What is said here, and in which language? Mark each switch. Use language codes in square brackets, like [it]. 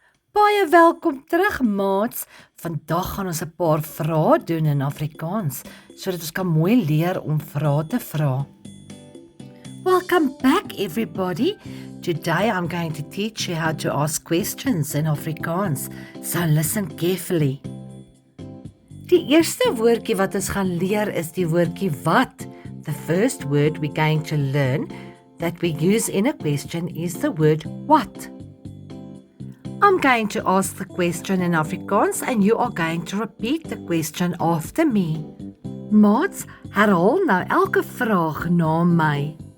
[af] Baie welkom terug, maats. Vandag gaan ons 'n paar vrae doen in Afrikaans, sodat ons kan mooi leer om vrae te vra. [en] Welcome back, everybody. Today I'm going to teach you how to ask questions in Afrikaans, so listen carefully. [af] Die eerste woordjie wat ons gaan leer is die woordjie wat. [en] The first word we're going to learn that we use in a question is the word what. I'm going to ask the question in Afrikaans and you are going to repeat the question after me. [af] Maats, herhaal nou elke vraag na my.